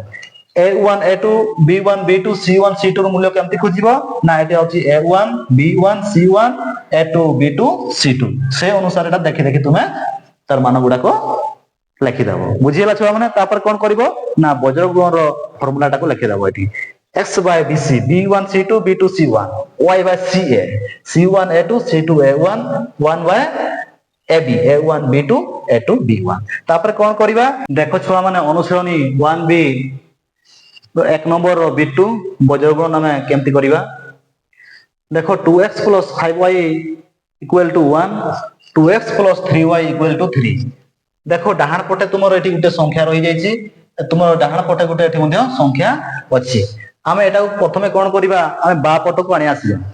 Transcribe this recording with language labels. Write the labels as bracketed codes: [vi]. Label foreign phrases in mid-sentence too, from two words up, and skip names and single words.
[en] a1 a2 b1 b2 c1 c2 [or] ର ମୂଲ୍ୟ କେମିତି ଖୋଜିବା ନା ଏଠି ହୋଇଛି [en] a1 b1 c1 a2 b2 c2 [or] ସେ ଅନୁସାରେ ଏଟା ଦେଖି ଦେଖି ତୁମେ ତାର ମାନ ଗୁଡ଼ା କୁ ଲେଖି ଦେବା ବୁଝିଗଲା ଛୁଆ ମାନେ ତାପରେ କଣ କରିବା ନା ବଜ୍ର ଗୁଣନ ର ଫର୍ମୁଲା ଟା କୁ ଲେଖି ଦେବା ଏଠି [en] x by bc b1 c2 b2 c1 y by ca c1 a2 c2 a1 1 by ab a1 b2 a2 b1 [or] ତାପରେ କଣ କରିବା ଦେଖ ଛୁଆ ମାନେ ଅନୁସରଣୀ 1b ତ 1 ନମ୍ବର ର b2 ବଜ୍ର ଗୁଣନ ଆମେ କେମିତି କରିବା ଦେଖ 2x + 5y = 1 2x + 3y = 3 ଦେଖ ଡାହାଣ ପଟେ ତୁମର ଏଠି ଗୋଟେ ସଂଖ୍ୟା ରହି ଯାଉଛି ତୁମର ଡାହାଣ ପଟେ ଗୋଟେ ଏଠି ମଧ୍ୟେ ସଂଖ୍ୟା ଅଛି ଆମେ ଏଟା କୁ ପ୍ରଥମେ କଣ କରିବା ଆମେ ବାଁ ପଟ କୁ ଆଣି ଆସିବା